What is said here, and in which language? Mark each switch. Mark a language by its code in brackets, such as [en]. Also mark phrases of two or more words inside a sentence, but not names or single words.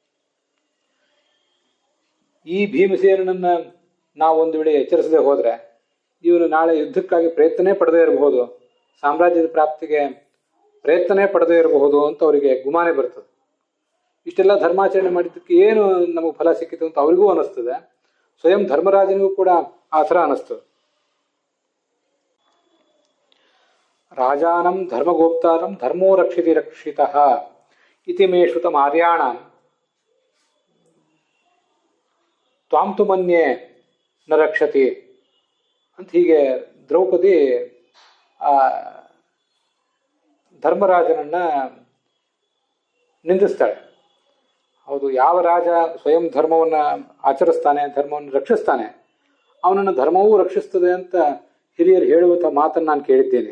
[kn] ಈ ಭೀಮಸೇನನ್ನ ನಾವೊಂದು ವೇಳೆ ಎಚ್ಚರಿಸದೆ ಹೋದರೆ ಇವನು ನಾಳೆ ಯುದ್ಧಕ್ಕಾಗಿ ಪ್ರಯತ್ನನೇ ಪಡದೇ ಇರಬಹುದು, ಸಾಮ್ರಾಜ್ಯದ ಪ್ರಾಪ್ತಿಗೆ ಪ್ರಯತ್ನನೇ ಪಡದೇ ಇರಬಹುದು ಅಂತ ಅವರಿಗೆ ಗುಮಾನೆ ಬರ್ತದೆ. ಇಷ್ಟೆಲ್ಲ ಧರ್ಮಾಚರಣೆ ಮಾಡಿದ್ದಕ್ಕೆ ಏನು ನಮಗೆ ಫಲ ಸಿಕ್ಕಿತು ಅಂತ ಅವರಿಗೂ ಅನಿಸ್ತದೆ. ಸ್ವಯಂ ಧರ್ಮರಾಜನಿಗೂ ಕೂಡ ಆ ಥರ ಅನಿಸ್ತದೆ. [sa] राजानं धर्मगोप्तारं धर्मो रक्षिति रक्षितः इति मे श्रुतं आर्याणां त्वां तु मन्ये न रक्षति [kn] ಅಂತ ಹೀಗೆ ದ್ರೌಪದಿ ಆ ಧರ್ಮರಾಜನನ್ನ ನಿಂದಿಸ್ತಾಳೆ. ಹೌದು, ಯಾವ ರಾಜ ಸ್ವಯಂ ಧರ್ಮವನ್ನು ಆಚರಿಸ್ತಾನೆ, ಧರ್ಮವನ್ನು ರಕ್ಷಿಸ್ತಾನೆ, ಅವನನ್ನು ಧರ್ಮವೂ ರಕ್ಷಿಸ್ತದೆ ಅಂತ ಹಿರಿಯರು ಹೇಳುವಂಥ ಮಾತನ್ನು ನಾನು ಕೇಳಿದ್ದೇನೆ.